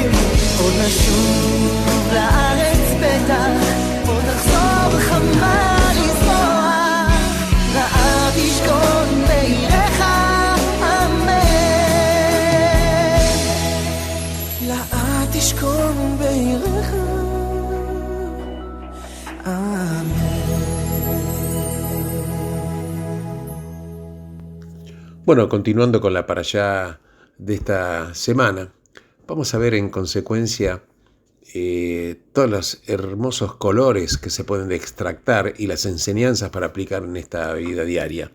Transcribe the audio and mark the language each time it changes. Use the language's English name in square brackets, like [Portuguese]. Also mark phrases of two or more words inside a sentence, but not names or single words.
[Hebrew] עוד נשוב לארץ בטח עוד תחזור חמה לזרוע לארץ תשכון בעירך אמן לאט תשכון בעירך [Spanish] Bueno, continuando con la parashá de esta semana, vamos a ver en consecuencia todos los hermosos colores que se pueden extractar y las enseñanzas para aplicar en esta vida diaria.